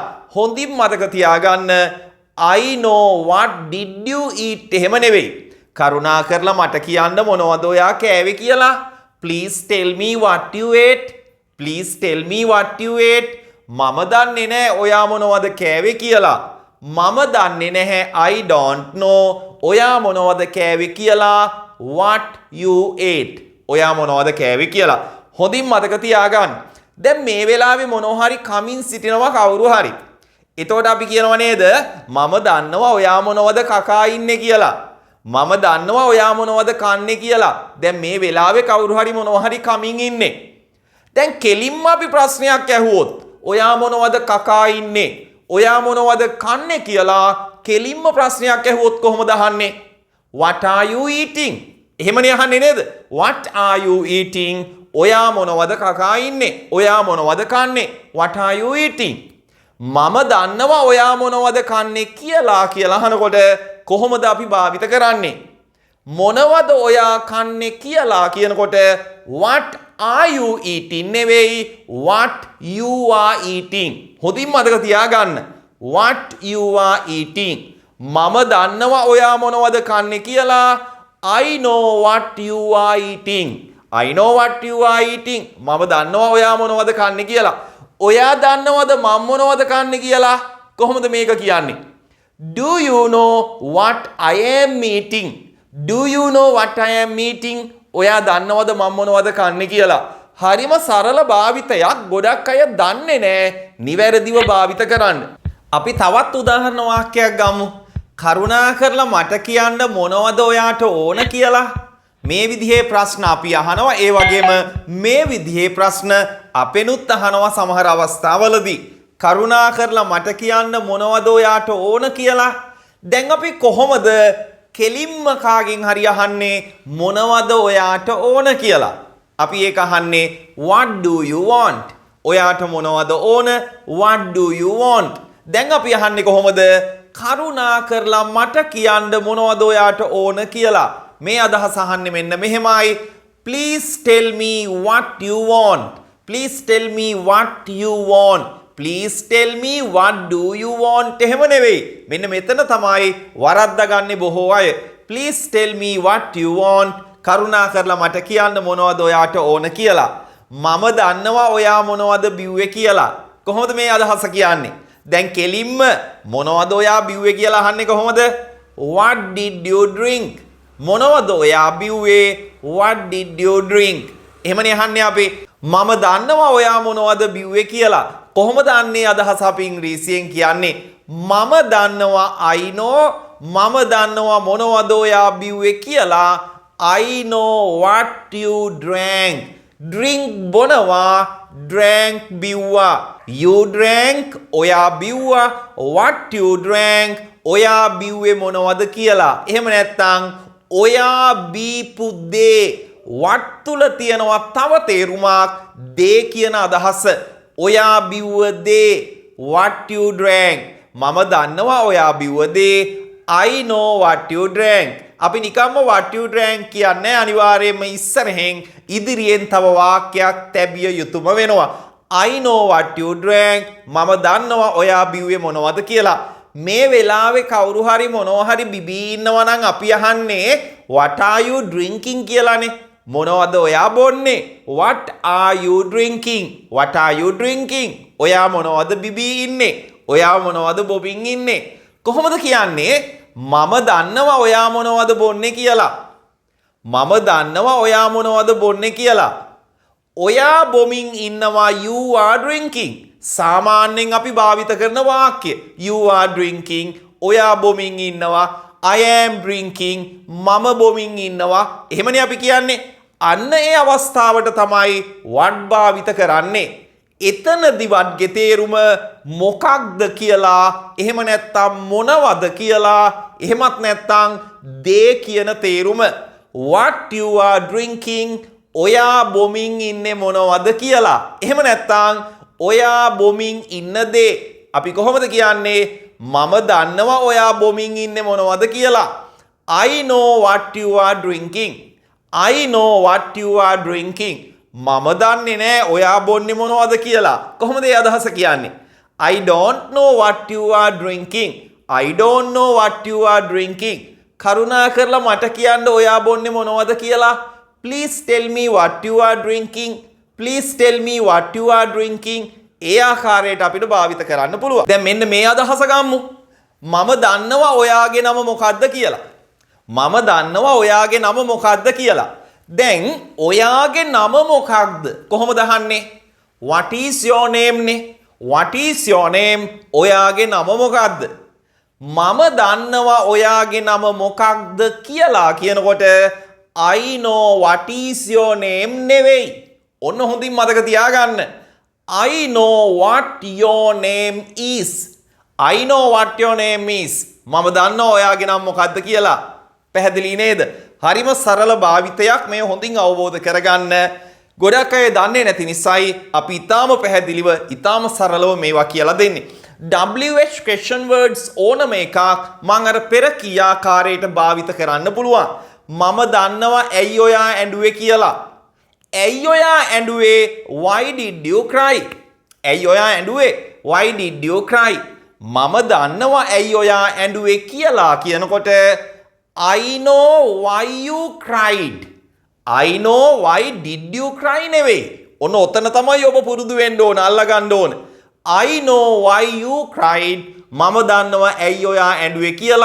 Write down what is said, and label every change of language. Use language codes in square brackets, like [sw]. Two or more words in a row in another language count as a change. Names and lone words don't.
[si] හොඳින් මතක තියාගන්න [en] I know what did you eat [si] එහෙම නෙවෙයි. කරුණා කරලා මට කියන්න මොනවද ඔයා කෑවේ කියලා. [en] Please tell me what you ate. Please tell me what you ate. [si] මම දන්නේ නැහැ ඔයා මොනවද කෑවේ කියලා. මම දන්නේ නැහැ [en] I don't know [si] ඔයා මොනවද කෑවේ කියලා. [en] What you ate. [si] ඔයා මොනවද කෑවේ කියලා. හොඳින් මතක තියාගන්න. දැන් මේ වෙලාවේ මොනවා හරි කමින් සිටිනවා කවුරු හරි. එතකොට අපි කියනවා නේද? මම දන්නවා ඔයා මොනවද කකා ඉන්නේ කියලා. මම දන්නවා ඔයා මොනවද කන්නේ කියලා. දැන් මේ වෙලාවේ කවුරු හරි මොනවා හරි කමින් ඉන්නේ. දැන් කෙලින්ම අපි ප්‍රශ්නයක් ඇහුවොත් ඔයා මොනවද කකා ඉන්නේ? ඔයා මොනවද කන්නේ කියලා කෙලින්ම ප්‍රශ්නයක් ඇහුවොත් කොහොමද අහන්නේ? [en] What are you eating? [si] එහෙමනේ අහන්නේ නේද? [en] What are you eating? [si] ඔයා මොනවද කකා ඉන්නේ? ඔයා මොනවද කන්නේ? [en] What are you eating? [si] මම දන්නවා ඔයා මොනවද කන්නේ කියලා අහනකොට කොහොමද අපි භාවිත කරන්නේ? මොනවද ඔයා කන්නේ කියලා කියනකොට [en] what are you eating [si] නෙවෙයි [en] what you are eating. [si] හොඳින් මතක තියාගන්න. [en] what you are eating. [si] මම දන්නවා ඔයා මොනවද කන්නේ කියලා. [en] I know what you are eating. I know what you are eating. [si] මම දන්නවා ඔයා මොනවද කන්නේ කියලා. ඔයා දන්නවද මම මොනවද කන්නේ කියලා? කොහොමද මේක කියන්නේ? [en] Do you know what I am eating? Do you know what I am eating? [si] ඔයා දන්නවද මම මොනවද කන්නේ කියලා? හරිම සරල භාවිතයක්. ගොඩක් අය දන්නේ නැහැ නිවැරදිව භාවිත කරන්න. අපි තවත් උදාහරණ වාක්‍යයක් ගමු. කරුණා කරලා මට කියන්න මොනවද ඔයාට ඕන කියලා. මේ විදිහේ ප්‍රශ්න අපි අහනවා. ඒ වගේම මේ විදිහේ ප්‍රශ්න අපෙනුත් අහනවා සමහර අවස්ථාවලදී. කරුණා කරලා මට කියන්න මොනවද ඔයාට ඕන කියලා. දැන් අපි කොහොමද කෙලින්ම කාගෙන් හරි අහන්නේ මොනවද ඔයාට ඕන කියලා? අපි ඒක අහන්නේ [en] what do you want? [si] ඔයාට මොනවද ඕන? [en] what do you want? [si] දැන් අපි අහන්නේ කොහොමද? කරුණා කරලා මට කියන්න මොනවද ඔයාට ඕන කියලා. මේ අදහස අහන්නේ මෙන්න මෙහෙමයි. [en] Please tell me what you want. Please tell me what you want. Please tell me what do you want. [si] එහෙම නෙවෙයි. මෙන්න මෙතන තමයි වරද්දාගන්නේ බොහෝ අය. [en] Please tell me what you want. [si] කරුණා කරලා මට කියන්න මොනවද ඔයාට ඕන කියලා. මම දන්නවා ඔයා මොනවද බිව්වේ කියලා. කොහොමද මේ අදහස කියන්නේ? දැන් කෙලින්ම මොනවද ඔයා බිව්වේ කියලා අහන්නේ කොහොමද? [en] What did you drink? [si] මොනවද ඔයා බිව්වේ? [en] What did you drink? [si] එහෙමනේ අහන්නේ අපි. මම දන්නවා ඔයා මොනවද බිව්වේ කියලා. කොහොමද අන්නේ අදහස අපි ඉංග්‍රීසියෙන් කියන්නේ? මම දන්නවා [en] I know. [si] මම දන්නවා මොනවද ඔයා බිව්වේ කියලා. [en] I know what you drank. Drink බොනවා, drank බිව්වා. You drank [si] ඔයා බිව්වා. [en] What you drank [si] ඔයා බිව්වේ මොනවද කියලා. එහෙම නැත්නම් ඔයා බීපු දේ what තුල තියෙනවා තව තේරුමක් දේ කියන අදහස. ඔයා බිව්ව දේ [en] what you drank. [si] මම දන්නවා ඔයා බිව්ව දේ [en] I know what you drank. [si] අපි නිකම්ම [en] what you drank [si] කියන්නේ අනිවාර්යයෙන්ම ඉස්සරහෙන් ඉදිරියෙන් තව වාක්‍යයක් තැබිය යුතුම වෙනවා. [en] I know what you drank. [si] මම දන්නවා ඔයා බිව්වේ මොනවද කියලා. මේ වෙලාවේ කවුරු හරි මොනවා හරි බිබී ඉන්නවා නම් අපි අහන්නේ [en] what are you drinking [si] කියලානේ. මොනවද ඔයා බොන්නේ? [en] What are you drinking? What are you drinking? [si] ඔයා මොනවද බිබී ඉන්නේ? ඔයා මොනවද බොබින් ඉන්නේ? කොහොමද කියන්නේ? මම දන්නවා ඔයා මොනවද බොන්නේ කියලා. මම දන්නවා ඔයා මොනවද බොන්නේ කියලා. ඔයා බොමින් ඉන්නවා [en] you are drinking. [si] සාමාන්‍යයෙන් අපි භාවිත කරන වාක්‍ය [en] you are drinking. [si] ඔයා බොමින් ඉන්නවා [en] I am drinking. [si] මම බොමින් ඉන්නවා. එහෙමනේ අපි කියන්නේ. අන්න ඒ අවස්ථාවට තමයි what භාවිත කරන්නේ. එතනදි වත්ගේ තේරුම මොකක්ද කියලා, එහෙම නැත්නම් මොනවද කියලා, එහෙමත් නැත්නම් දේ කියන තේරුම. [en] what you are drinking [si] ඔයා බොමින් ඉන්නේ මොනවද කියලා. එහෙම නැත්නම් ඔයා බොමින් ඉන්න දේ අපි කොහොමද කියන්නේ? මම දන්නවා ඔයා බොමින් ඉන්නේ මොනවද කියලා. [en] I know what you are drinking. I know what you are drinking. [si] මම දන්නේ නෑ ඔයා බොන්නේ මොනවද කියලා. කොහොමද ඒ අදහස කියන්නේ? [en] I don't know what you are drinking. I don't know what you are drinking. [si] කරුණා කරලා මට කියන්න ඔයා බොන්නේ මොනවද කියලා. [en] Please tell me what you are drinking. Please tell me what you are drinking. [si] ඒ ආකාරයට අපිට භාවිත කරන්න පුළුවන්. දැන් මෙන්න මේ අදහස ගමු. මම දන්නවා ඔයාගේ නම මොකක්ද කියලා. මම දන්නවා ඔයාගේ නම මොකක්ද කියලා. දැන් ඔයාගේ නම මොකක්ද? කොහොමද අහන්නේ? [en] What is your name නේ. What is your name? [si] ඔයාගේ නම මොකක්ද? මම දන්නවා ඔයාගේ නම මොකක්ද කියලා කියනකොට [en] I know what is your name [si] නෙවෙයි. ඔන්න හොඳින් මතක තියාගන්න. [en] I know what your name is. I know what your name is. [si] මම දන්නවා ඔයාගේ නම මොකක්ද කියලා. පැහැදිලි නේද? හරිම සරල භාවිතයක්. මේ හොඳින් අවබෝධ කරගන්න. ගොඩක් අය දන්නේ නැති නිසායි අපි ඊටාම පැහැදිලිව ඊටාම සරලව මේවා කියලා දෙන්නේ. [en] WH question words [si] ඕනම එකක් මම අර පෙර කී ආකාරයට භාවිත කරන්න පුළුවන්. මම දන්නවා ඇයි ඔයා ඇඬුවේ කියලා. ඇයි ඔයා ඇඬුවේ? [en] Why did you cry? [si] ඇයි ඔයා ඇඬුවේ? [en] Why did you cry? [si] මම දන්නවා ඇයි ඔයා ඇඬුවේ කියලා කියනකොට [en] I know why you cried. I know why did you cry නෙවෙයි. [si] ඔන්න ඔතන තමයි ඔබ පුරුදු වෙන්න ඕන, අල්ලගන්න ඕන. [en] I know why you cried. [si] මම දන්නවා ඇයි ඔයා ඇඬුවේ කියලා.